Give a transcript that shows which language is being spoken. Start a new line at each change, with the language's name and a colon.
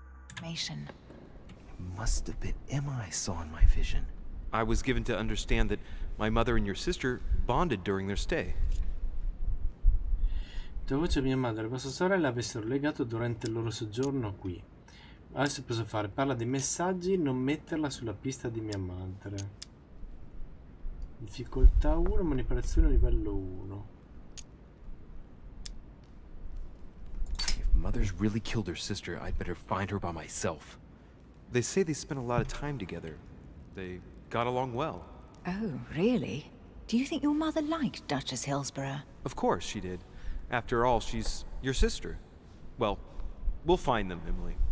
English: information. It must have been Emma I saw in my vision. I was given to understand that my mother and your sister bonded during their stay.
Italian: Tua voce mia madre e vostra sorella avessero legato durante il loro soggiorno qui. Adesso posso fare? Parla dei messaggi, non metterla sulla pista di mia madre. Difficoltà 1, manipolazione livello 1.
English: If mother's really killed her sister, I'd better find her by myself. They say they spent a lot of time together. They got along well. Oh, really? Do you think your mother liked Duchess Hillsborough? Of course she did. After all, she's your sister. Well, we'll find them, Emily.